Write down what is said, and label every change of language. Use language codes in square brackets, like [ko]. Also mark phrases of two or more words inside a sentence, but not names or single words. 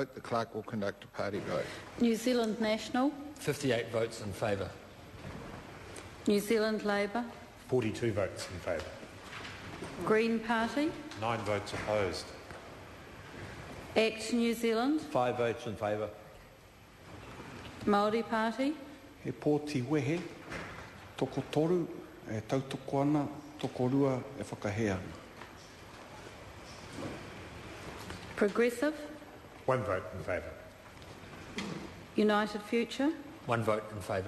[en] The clerk will conduct a party vote. New Zealand National. 58 votes in favour. New Zealand Labour. 42 votes in favour. Green Party. 9 votes opposed. ACT New Zealand. 5 votes in favour. Māori Party. [mi] He pōti wehe, toko toru, e tautoko ana, toko rua, e whakahea. [en] Progressive. 1 vote in favour. United Future. 1 vote in favour.